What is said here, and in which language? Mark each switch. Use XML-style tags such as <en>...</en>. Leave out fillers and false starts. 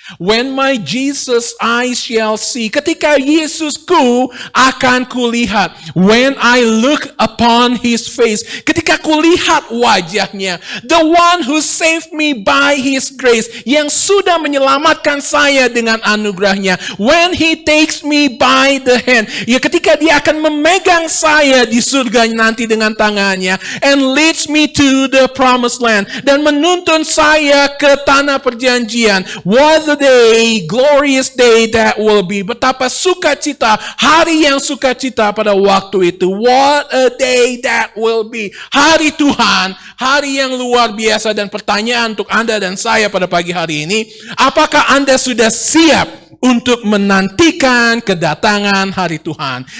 <en>When my Jesus I shall see.</en> <id>Ketika Yesusku akan kulihat.</id> <en>When I look upon his face.</en> <id>Ketika kulihat wajahnya.</id> <en>The one who saved me by his grace.</en> <id>Yang sudah menyelamatkan saya dengan anugerahnya.</id> <en>When he takes me by the hand.</en> <id>Ya, ketika dia akan memegang saya di surga nanti dengan tangannya.</id> <en>And leads me to the promised land.</en> <id>Dan menuntun saya ke tanah perjanjian.</id> <en>What a day, glorious day that will be.</en> <id>Betapa sukacita, hari yang sukacita pada waktu itu.</id> <en>What a day that will be.</en> <id>Hari Tuhan, hari yang luar biasa. Dan pertanyaan untuk Anda dan saya pada pagi hari ini, apakah Anda sudah siap untuk menantikan kedatangan hari Tuhan?</id>